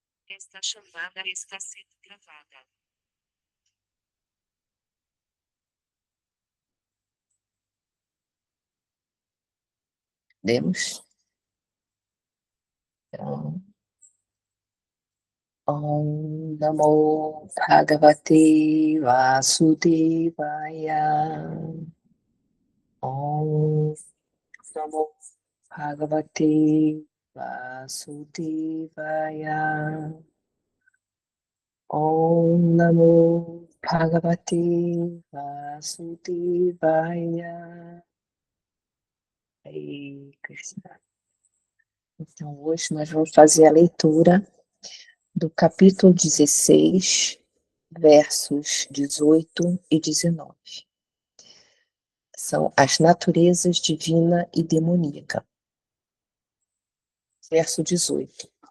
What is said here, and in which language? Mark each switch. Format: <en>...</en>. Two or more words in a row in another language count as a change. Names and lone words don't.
<pt>Esta chamada está sendo gravada. Demos. Então,</pt> <sa>ॐ नमो भगवते वासुदेवाय. ॐ नमो भगवते वासुदेवाय. ॐ नमो भगवते वासुदेवाय. हरे कृष्ण.</sa> <pt>Então, hoje nós vamos fazer a leitura do capítulo 16, versos 18 e 19. São as naturezas divina e demoníaca. Verso 18.</pt>